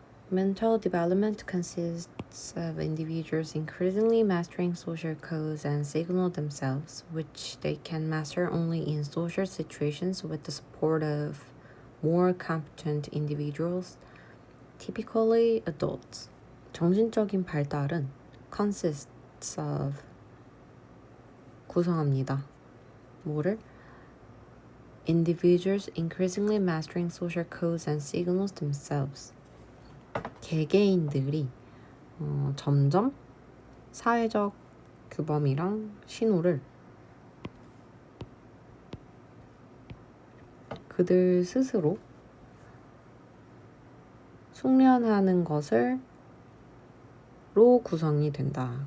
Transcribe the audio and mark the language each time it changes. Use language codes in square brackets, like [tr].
[en] Mental development consists of individuals increasingly mastering social codes and signal themselves, which they can master only in social situations with the support of more competent individuals, typically adults. [ko] 정신적인 발달은 [en] consists of [ko] 구성합니다. 뭐를? [en] Individuals increasingly mastering social codes and signals themselves. [ko] 개개인들이 점점 사회적 규범이랑 신호를 그들 스스로 숙련하는 것을로 구성이 된다.